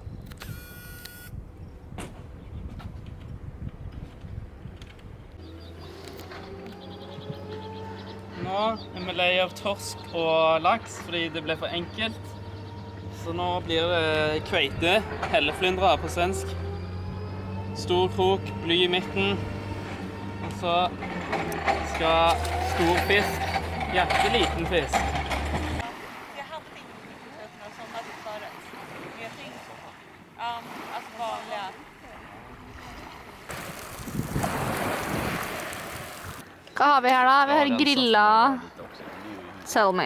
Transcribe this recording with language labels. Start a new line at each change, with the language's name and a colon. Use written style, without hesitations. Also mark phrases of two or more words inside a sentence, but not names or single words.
Norwegian: Nå er vi lei av torsk og laks fordi det ble for enkelt. Så nå blir det kveite, helleflyndra på svensk. Stor krok, bly i midten. Og så skal stor fisk jakte liten fisk.
Swedish: Jag hade inte sett några sådana förut. Men jag tänkte så. Alltså vanliga.
Norwegian: Hva har vi her da? Vi har grilla salmi.